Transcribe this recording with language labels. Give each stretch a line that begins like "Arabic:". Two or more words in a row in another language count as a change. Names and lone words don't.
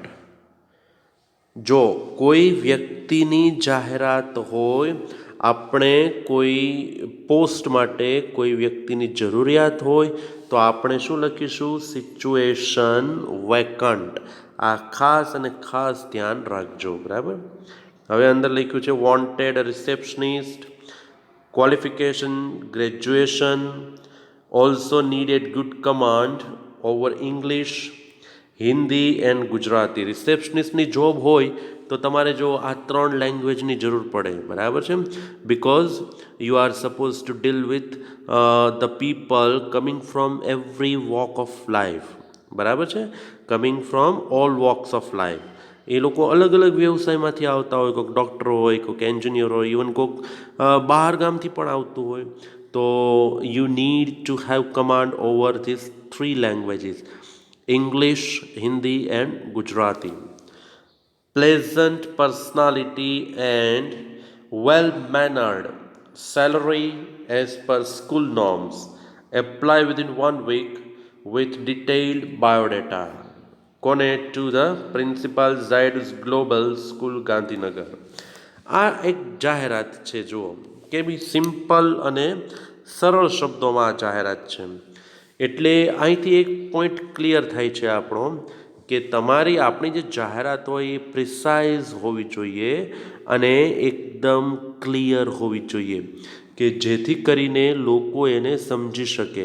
Gujarati: જો કોઈ વ્યક્તિની જાહેરાત હોય, આપણે કોઈ પોસ્ટ માટે કોઈ વ્યક્તિની જરૂરિયાત હોય, તો આપણે શું લખીશું?
English: situation vacant.
Gujarati: આ ખાસ અને ખાસ ધ્યાન રાખજો, બરાબર? હવે અંદર લખ્યું છે
English: wanted receptionist, qualification graduation, also needed good command over English, Hindi and Gujarati.
Gujarati: રિસેપ્શનિસ્ટની જોબ હોય તો તમારે જો આ 3 લેંગ્વેજની જરૂર પડે, બરાબર છે?
English: because you are suppose to deal with the people coming from every walk of life, બરાબર છે? coming from all walks of life.
Gujarati: એ લોકો અલગ અલગ વ્યવસાયમાંથી આવતા હોય, કોઈક ડૉક્ટર હોય, કોઈક એન્જિનિયર હોય, ઇવન કોઈક બહાર ગામથી પણ આવતું હોય.
English: તો you need to have command over these 3 languages: English, Hindi and Gujarati. Pleasant personality and well-mannered. Salary as per school norms. Apply within 1 week with detailed biodata. Connect to the principal Zydus Global School Gandhinagar.
Gujarati: આ એક જાહેરાત છે, જુઓ કેવી સિમ્પલ અને સરળ શબ્દોમાં આ જાહેરાત છે. એટલે અહીંથી એક પોઈન્ટ ક્લિયર થાય છે આપણો કે આપણી જે જાહેરાત હોય એ પ્રિસાઇઝ હોવી જોઈએ અને એકદમ ક્લિયર હોવી જોઈએ કે જેથી કરીને લોકો એને સમજી શકે.